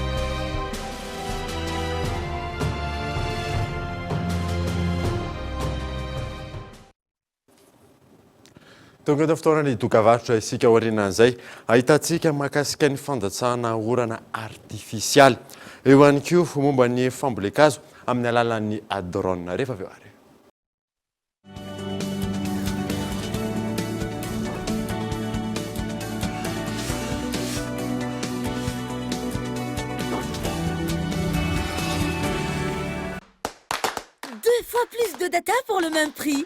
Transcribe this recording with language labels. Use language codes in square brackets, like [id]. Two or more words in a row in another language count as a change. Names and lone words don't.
[mg] tonga eto fotoana ny dokavarotra isika aorianan'izay ahitantsika mahakasika ny fandatsahana orana artifisialy eo ihany koa momba ny fambolekazo amin'ny alalan'ny drone rehefa avy eo ary. [fr] Fois plus de data pour le même prix.